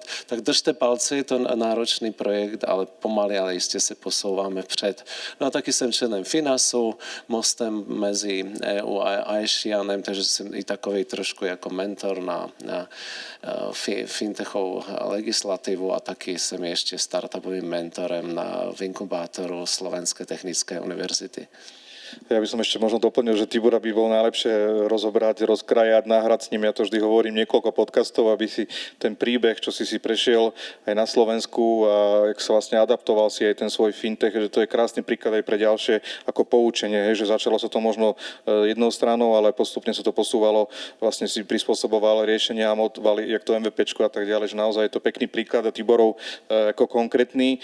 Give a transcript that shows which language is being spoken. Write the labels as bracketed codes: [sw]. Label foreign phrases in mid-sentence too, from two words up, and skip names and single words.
[cs] Tak držte palce, je to náročný projekt, ale pomaly, ale jistě se posouváme vpřed. No a taky jsem členem Finasu, mostem mezi EU a Aešianem, takže jsem i takový trošku jako mentor na fintechovou legislativu a taky jsem ještě startupovým mentorem riaditeľem v inkubátoru Slovenskej technickej univerzity. [sk] Ja by som ešte možno doplnil, že Tibora by bol najlepšie rozobrať, rozkrajať, nahrať s ním. Ja to vždy hovorím niekoľko podcastov, aby si ten príbeh, čo si prešiel aj na Slovensku a jak sa vlastne adaptoval si aj ten svoj fintech, že to je krásny príklad aj pre ďalšie ako poučenie, že začalo sa to možno jednou stranou, ale postupne sa to posúvalo, vlastne si prispôsoboval riešenia, motovali, jak to MVPčko a tak ďalej, že naozaj je to pekný príklad a Tiborov ako konkrétny.